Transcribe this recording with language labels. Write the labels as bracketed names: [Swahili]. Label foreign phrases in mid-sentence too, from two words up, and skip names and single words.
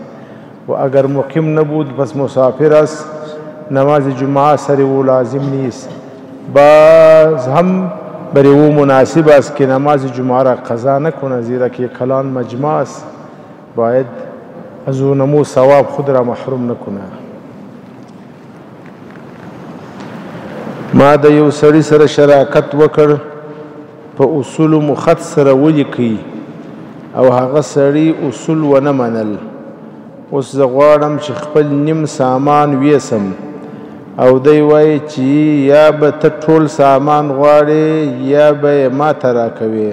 [Persian] و اگر مقیم نبود پس مسافر است، نماز جمعه سر او لازم نیست. باز هم برای او مناسب است که نماز جمعه را قضا نکنه، زیرا که کلان مجمع است، باید از او نمو ثواب خود را محروم نکنه. [Pashto] ما د یو سړي سره شراکت وکړ په اصولو مو خط سره ولیکئ او هغه سړي اصول ونه منل. اوس زه غواړم چې خپل نیم سامان ویسم او دی وایي چې یا به ته ټول سامان غواړې یا به یې ما ته راکوې.